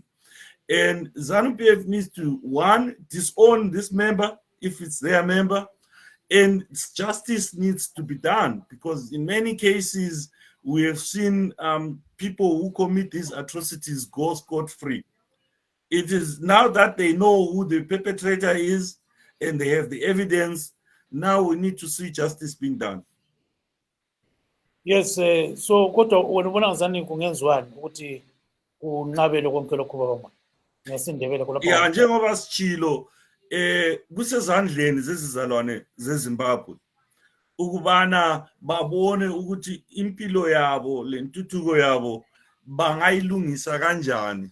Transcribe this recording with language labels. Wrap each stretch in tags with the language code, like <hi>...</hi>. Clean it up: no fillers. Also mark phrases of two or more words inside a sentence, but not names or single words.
<en>And Zanu PF needs to, 1, disown this member if it's their member, and justice needs to be done, because in many cases we have seen people who commit these atrocities go scot-free. It is now that they know who the perpetrator is and they have the evidence, now we need to see justice being done.</en> <nd>Yes, so kodwa wena ubona ngazani kungenziwani ukuthi kunqabele konke lokho baba ngesindebele kulapha. Yeah, njengoba sichilo kusezandleni zezizalwane zeZimbabwe ukubana babone ukuthi impilo yabo lentuthuko yabo bangayilungisa kanjani.</nd>